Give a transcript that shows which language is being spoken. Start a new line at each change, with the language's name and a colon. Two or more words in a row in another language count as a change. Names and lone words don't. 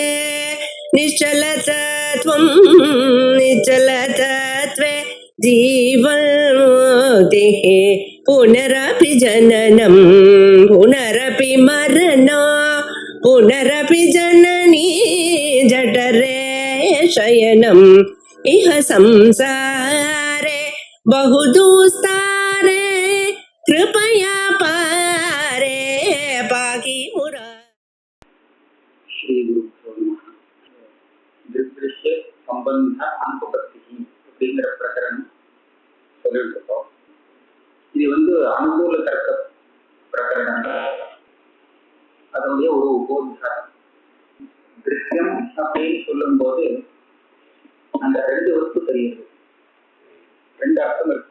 Sanskrit: निश्चलतत्वं निश्चलतत्वे जीवन्मुक्तिः पुनरपि जननं पुनरपि मरणं पुनरपि जननी जठरे शयनम् इह संसारे बहुदुस्तारे कृपया पारे पाहि मुरा। श्री गुरुभ्यो नमः.
Tamil: திருஷ்ய சம்பந்த அனுபவத்தி அப்படிங்கிற பிரகரணம் சொல்லிட்டு இருக்கோம். இது அனுகூல தர்க்க பிரகரணம். அதனுடைய ஒரு உபோத்காரம். திருஷ்யம் அப்படின்னு சொல்லும் போது அந்த ரெண்டு வஸ்து தெரியுது, ரெண்டு அர்த்தம் இருக்கு.